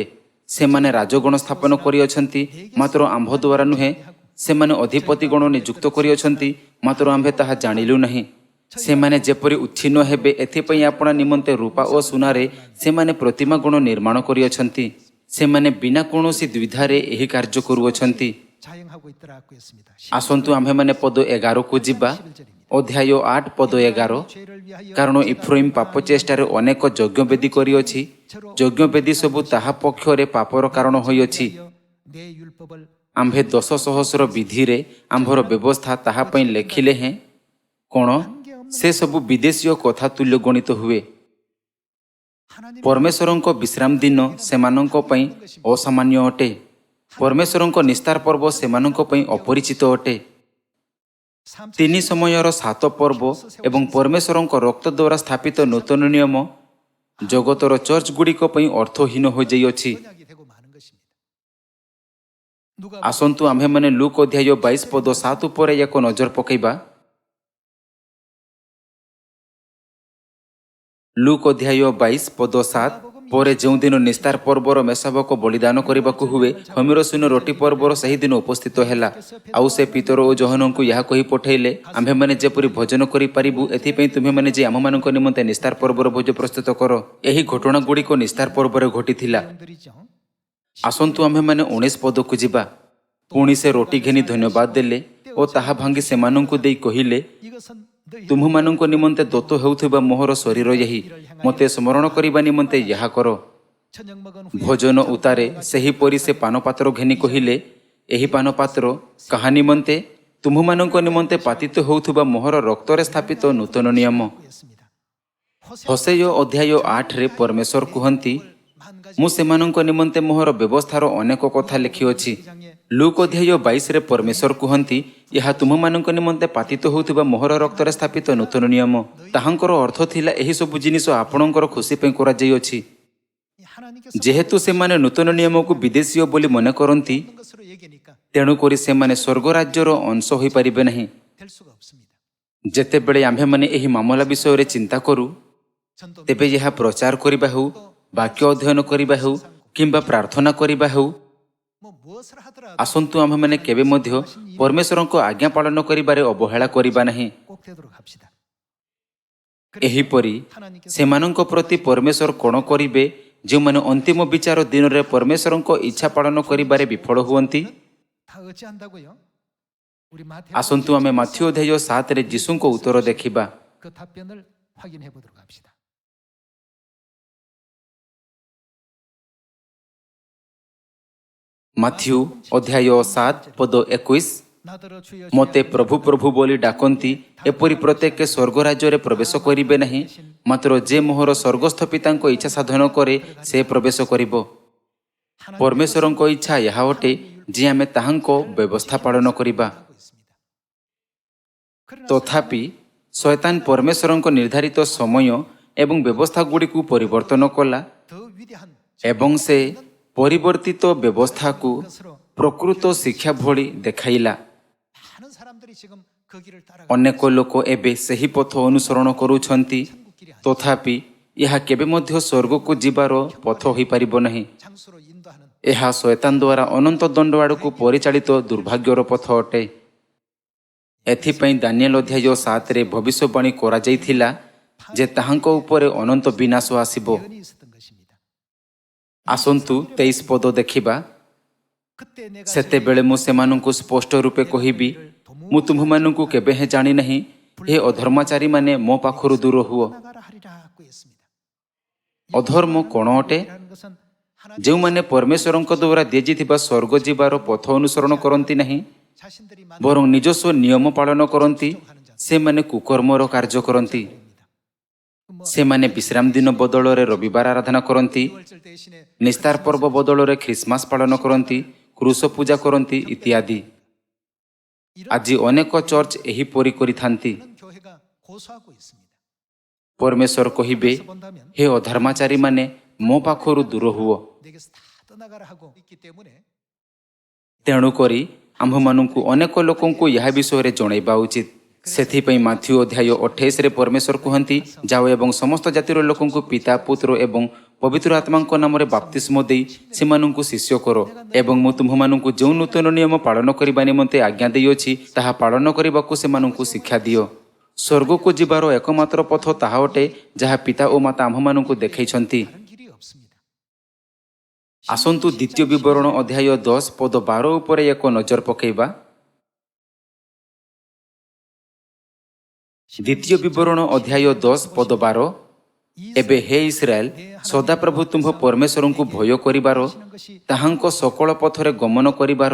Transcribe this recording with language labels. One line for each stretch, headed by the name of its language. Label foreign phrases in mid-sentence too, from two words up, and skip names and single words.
Odia: ସେମାନେ ରାଜଗଣ ସ୍ଥାପନ କରିଅଛନ୍ତି, ମାତ୍ର ଆମ୍ଭ ଦ୍ୱାରା ନୁହେଁ। ସେମାନେ ଅଧିପତିଗଣ ନିଯୁକ୍ତ କରିଅଛନ୍ତି, ମାତ୍ର ଆମ୍ଭେ ତାହା ଜାଣିଲୁ ନାହିଁ। ସେମାନେ ଯେପରି ଉଚ୍ଛିନ୍ନ ହେବେ, ଏଥିପାଇଁ ଆପଣା ନିମନ୍ତେ ରୂପା ଓ ସୁନାରେ ସେମାନେ ପ୍ରତିମା ଗଣ ନିର୍ମାଣ କରିଅଛନ୍ତି। ସେମାନେ ବିନା କୌଣସି ଦ୍ୱିଧାରେ ଏହି କାର୍ଯ୍ୟ କରୁଅଛନ୍ତି।
Korean: 자행하고 있더라고 했습니다.
Odia: ଆସନ୍ତୁ ଆମ୍ଭେମାନେ ପଦ 11କୁ ଯିବା। ଅଧ୍ୟାୟ 8 ପଦ 11
Korean: 죄를 위하여
Odia: କାରଣ ଇଫ୍ରାଇମ୍ ପାପ ଚେଷ୍ଟାରେ ଅନେକ ଯଜ୍ଞବେଦୀ କରିଅଛି। ଯଜ୍ଞବେଦୀ ସବୁ ତାହା ପକ୍ଷରେ ପାପର କାରଣ ହୋଇଅଛି।
Korean: 내 율법을
Odia: ଆମ୍ଭେ 10 ସହସ୍ର ବିଧିରେ ଆମ୍ଭର ବ୍ୟବସ୍ଥା ତାହା ପାଇଁ ଲେଖିଲେ ହେଁ କ'ଣ? ସେସବୁ ବିଦେଶୀୟ କଥା ତୁଲ୍ୟ ଗଣିତ ହୁଏ।
Korean: 하나님
Odia: ପରମେଶ୍ୱରଙ୍କ ବିଶ୍ରାମ ଦିନ ସେମାନଙ୍କ ପାଇଁ ଅସାମାନ୍ୟ ଅଟେ। ପରମେଶ୍ୱରଙ୍କ ନିସ୍ତାର ପର୍ବ ସେମାନଙ୍କ ପାଇଁ ଅପରିଚିତ ଅଟେ। 3 ସମୟର 7 ପର୍ବ ଏବଂ ପରମେଶ୍ୱରଙ୍କ ରକ୍ତ ଦ୍ୱାରା ସ୍ଥାପିତ ନୂତନ ନିୟମ ଜଗତର ଚର୍ଚ୍ଚଗୁଡ଼ିକ ପାଇଁ ଅର୍ଥହୀନ ହୋଇଯାଇଅଛି।
Korean: 언약이 되고 마는 것입니다. 누가
Odia: ଆସନ୍ତୁ ଆମ୍ଭେମାନେ ଲୁକ୍ ଅଧ୍ୟାୟ 22 ପଦ 7 ଉପରେ ଏକ ନଜର ପକାଇବା। ଲୁକ୍ ଅଧ୍ୟାୟ 22 ପଦ 7 ପରେ ଯେଉଁଦିନ ନିସ୍ତାର ପର୍ବର ମେସାବକ ବଳିଦାନ କରିବାକୁ ହୁଏ, ହମିର ଶୂନ୍ୟ ରୋଟି ପର୍ବର ସେହିଦିନ ଉପସ୍ଥିତ ହେଲା। ଆଉ ସେ ପିତର ଓ ଯୋହନଙ୍କୁ ଏହା କହି ପଠାଇଲେ, ଆମ୍ଭେମାନେ ଯେପରି ଭୋଜନ କରିପାରିବୁ, ଏଥିପାଇଁ ତୁମ୍ଭେମାନେ ଯେ ଆମମାନଙ୍କ ନିମନ୍ତେ ନିସ୍ତାର ପର୍ବର ଭୋଜ ପ୍ରସ୍ତୁତ କର। ଏହି ଘଟଣାଗୁଡ଼ିକ ନିସ୍ତାର ପର୍ବରେ ଘଟିଥିଲା।
Korean: 내용들이죠.
Odia: ଆସନ୍ତୁ ଆମ୍ଭେମାନେ 19 ପଦକୁ ଯିବା। ପୁଣି ସେ ରୋଟି ଘେନି ଧନ୍ୟବାଦ ଦେଲେ ଓ ତାହା ଭାଙ୍ଗି ସେମାନଙ୍କୁ ଦେଇ କହିଲେ,
Korean: 이것은 너희
Odia: ତୁମ୍ଭମାନଙ୍କ ନିମନ୍ତେ ଦତ୍ତ ହେଉଥିବା ମୋହର ଶରୀର ଏହି। ମୋତେ ସ୍ମରଣ କରିବା ନିମନ୍ତେ ଏହା କର।
Korean: 저녁 먹은
Odia: ଭୋଜନ ଉତ୍ତାରେ ସେହିପରି ସେ ପାନପାତ୍ର ଘେନି କହିଲେ, ଏହି ପାନପାତ୍ର କାହା ନିମନ୍ତେ? ତୁମ୍ଭମାନଙ୍କ ନିମନ୍ତେ ପାତିତ ହେଉଥିବା ମୋହର ରକ୍ତରେ ସ୍ଥାପିତ ନୂତନ ନିୟମ।
Korean: 후였습니다.
Odia: ହୋସେୟ ଅଧ୍ୟାୟ 8ରେ ପରମେଶ୍ୱର କୁହନ୍ତି, ମୁଁ ସେମାନଙ୍କ ନିମନ୍ତେ ମୋହର ବ୍ୟବସ୍ଥାର ଅନେକ କଥା ଲେଖିଅଛି। ଲୁକ୍ ଅଧ୍ୟାୟ 22ରେ ପରମେଶ୍ୱର କୁହନ୍ତି, ଏହା ତୁମମାନଙ୍କ ନିମନ୍ତେ ପାତିତ ହେଉଥିବା ମୋହର ରକ୍ତରେ ସ୍ଥାପିତ ନୂତନ ନିୟମ। ତାହାଙ୍କର ଅର୍ଥ ଥିଲା ଏହିସବୁ ଜିନିଷ ଆପଣଙ୍କର ଖୁସି ପାଇଁ କରାଯାଇଅଛି।
Korean: 하나님께서
Odia: ଯେହେତୁ ସେମାନେ ନୂତନ ନିୟମକୁ ବିଦେଶୀୟ ବୋଲି ମନେ କରନ୍ତି,
Korean: 모든 것으로 얘기하니까
Odia: ତେଣୁକରି ସେମାନେ ସ୍ୱର୍ଗରାଜ୍ୟର ଅଂଶ ହୋଇପାରିବେ ନାହିଁ।
Korean: 될 수가 없습니다.
Odia: ଯେତେବେଳେ ଆମ୍ଭେମାନେ ଏହି ମାମଲା ବିଷୟରେ ଚିନ୍ତା କରୁ,
Korean: 전도
Odia: ତେବେ ଏହା ପ୍ରଚାର କରିବା ହେଉ, ବାକ୍ୟ ଅଧ୍ୟୟନ କରିବା ହେଉ କିମ୍ବା ପ୍ରାର୍ଥନା କରିବା ହେଉ,
Korean: 뭐 무엇을 하더라도
Odia: ଆସନ୍ତୁ ଆମ୍ଭେମାନେ କେବେ ମଧ୍ୟ ପରମେଶ୍ୱରଙ୍କ ଆଜ୍ଞା ପାଳନ କରିବାରେ ଅବହେଳା କରିବା ନାହିଁ।
Korean: 꼭 되도록 합시다.
Odia: ଏହିପରି ସେମାନଙ୍କ ପ୍ରତି ପରମେଶ୍ୱର କ'ଣ କରିବେ ଯେଉଁମାନେ ଅନ୍ତିମ ବିଚାର ଦିନରେ ପରମେଶ୍ୱରଙ୍କ ଇଚ୍ଛା ପାଳନ କରିବାରେ ବିଫଳ ହୁଅନ୍ତି?
Korean: 다 어찌한다고요? 우리
Odia: ଆସନ୍ତୁ ଆମେ ମାଥ୍ୟୁ ଅଧ୍ୟାୟ 7ରେ ଯୀଶୁଙ୍କ ଉତ୍ତର ଦେଖିବା।
Korean: 그 답변을 확인해 보도록 합시다.
Odia: ମାଥ୍ୟୁ ଅଧ୍ୟାୟ 7 ପଦ 21।
Korean: 나더러 주여
Odia: ମୋତେ ପ୍ରଭୁ ପ୍ରଭୁ ବୋଲି ଡାକନ୍ତି ଏପରି ପ୍ରତ୍ୟେକ ସ୍ୱର୍ଗ ରାଜ୍ୟରେ ପ୍ରବେଶ କରିବେ ନାହିଁ, ମାତ୍ର ଯେ ମୋହର ସ୍ୱର୍ଗସ୍ଥ ପିତାଙ୍କ ଇଚ୍ଛା ସାଧନ କରେ ସେ ପ୍ରବେଶ କରିବ। ପରମେଶ୍ୱରଙ୍କ ଇଚ୍ଛା ଏହା ଅଟେ ଯେ ଆମେ ତାହାଙ୍କ ବ୍ୟବସ୍ଥା ପାଳନ କରିବା। ତଥାପି ଶୟତାନ ପରମେଶ୍ୱରଙ୍କ ନିର୍ଦ୍ଧାରିତ ସମୟ ଏବଂ ବ୍ୟବସ୍ଥାଗୁଡ଼ିକୁ ପରିବର୍ତ୍ତନ କଲା
Korean: 더 위대한
Odia: ଏବଂ ସେ ପରିବର୍ତ୍ତିତ ବ୍ୟବସ୍ଥାକୁ ପ୍ରକୃତ ଶିକ୍ଷା ଭଳି ଦେଖାଇଲା।
Korean: 많은 사람들이 지금 그 길을 따라가
Odia: ଅନେକ ଲୋକ ଏବେ ସେହି ପଥ ଅନୁସରଣ କରୁଛନ୍ତି, ତଥାପି ଏହା କେବେ ମଧ୍ୟ ସ୍ୱର୍ଗକୁ ଯିବାର ପଥ ହୋଇପାରିବ ନାହିଁ।
Korean: 장소로 인도하는
Odia: ଏହା ଶୟତାନ ଦ୍ୱାରା ଅନନ୍ତ ଦଣ୍ଡ ଆଡ଼କୁ ପରିଚାଳିତ ଦୁର୍ଭାଗ୍ୟର ପଥ ଅଟେ। ଏଥିପାଇଁ ଦାନିଏଲ ଅଧ୍ୟାୟ 7ରେ ଭବିଷ୍ୟବାଣୀ କରାଯାଇଥିଲା ଯେ ତାହାଙ୍କ ଉପରେ ଅନନ୍ତ ବିନାଶ ଆସିବ।
Korean: 예언이 있었던 것입니다.
Odia: ଆସନ୍ତୁ 23 ପଦ ଦେଖିବା।
Korean: 그때 내가
Odia: ସେତେବେଳେ ମୁଁ ସେମାନଙ୍କୁ ସ୍ପଷ୍ଟ ରୂପେ କହିବି, ମୁଁ ତୁମ୍ଭମାନଙ୍କୁ କେବେ ହେଁ ଜାଣିନାହିଁ, ହେ ଅଧର୍ମଚାରୀମାନେ ମୋ ପାଖରୁ ଦୂର ହୁଅ।
Korean: 나가라 하리라고 했습니다.
Odia: ଅଧର୍ମ କ'ଣ ଅଟେ?
Korean: 이라는 것은 하나님
Odia: ଯେଉଁମାନେ ପରମେଶ୍ୱରଙ୍କ ଦ୍ୱାରା ଦିଆଯାଇଥିବା ସ୍ୱର୍ଗ ଯିବାର ପଥ ଅନୁସରଣ କରନ୍ତି ନାହିଁ,
Korean: 자신들이
Odia: ବରଂ ନିଜସ୍ୱ ନିୟମ ପାଳନ କରନ୍ତି, ସେମାନେ କୁକର୍ମର କାର୍ଯ୍ୟ କରନ୍ତି। ସେମାନେ ବିଶ୍ରାମ ଦିନ ବଦଳରେ ରବିବାର ଆରାଧନା କରନ୍ତି,
Korean: 만들어질 대신에
Odia: ନିସ୍ତାର ପର୍ବ ବଦଳରେ ଖ୍ରୀଷ୍ଟମାସ ପାଳନ କରନ୍ତି, କ୍ରୁଶ ପୂଜା କରନ୍ତି ଇତ୍ୟାଦି। ଆଜି ଅନେକ ଚର୍ଚ୍ଚ ଏହିପରି କରିଥାନ୍ତି।
Korean: 그런 교회가 고소하고 있습니다.
Odia: ପରମେଶ୍ୱର କହିବେ,
Korean: 본다면
Odia: ହେ ଅଧର୍ମାଚାରୀମାନେ ମୋ ପାଖରୁ ଦୂର ହୁଅ।
Korean: 내게서 다 떠나가라 하고 있기 때문에
Odia: ତେଣୁକରି ଆମ୍ଭମାନଙ୍କୁ ଅନେକ ଲୋକଙ୍କୁ ଏହା ବିଷୟରେ ଜଣାଇବା ଉଚିତ। ସେଥିପାଇଁ ମାଥ୍ୟୁ ଅଧ୍ୟାୟ 28ରେ ପରମେଶ୍ୱର କୁହନ୍ତି, ଯାଅ ଏବଂ ସମସ୍ତ ଜାତିର ଲୋକଙ୍କୁ ପିତା ପୁତ୍ର ଏବଂ ପବିତ୍ର ଆତ୍ମାଙ୍କ ନାମରେ ବାପ୍ତିସ୍ମ ଦେଇ ସେମାନଙ୍କୁ ଶିଷ୍ୟ କର, ଏବଂ ମୁଁ ତୁମ୍ଭମାନଙ୍କୁ ଯେଉଁ ନୂତନ ନିୟମ ପାଳନ କରିବା ନିମନ୍ତେ ଆଜ୍ଞା ଦେଇଅଛି ତାହା ପାଳନ କରିବାକୁ ସେମାନଙ୍କୁ ଶିକ୍ଷା ଦିଅ। ସ୍ୱର୍ଗକୁ ଯିବାର ଏକମାତ୍ର ପଥ ତାହା ଅଟେ ଯାହା ପିତା ଓ ମାତା ଆମ୍ଭମାନଙ୍କୁ ଦେଖାଇଛନ୍ତି।
Korean: 다른 길이 없습니다.
Odia: ଆସନ୍ତୁ ଦ୍ୱିତୀୟ ବିବରଣ ଅଧ୍ୟାୟ 10 ପଦ 12 ଉପରେ ଏକ ନଜର ପକାଇବା। ଦ୍ୱିତୀୟ ବିବରଣ ଅଧ୍ୟାୟ 10 ପଦ 12। ଏବେ ହେ ଇସ୍ରାଏଲ, ସଦାପ୍ରଭୁ ତୁମ୍ଭ ପରମେଶ୍ୱରଙ୍କୁ ଭୟ କରିବାର, ତାହାଙ୍କ ସକଳ ପଥରେ ଗମନ କରିବାର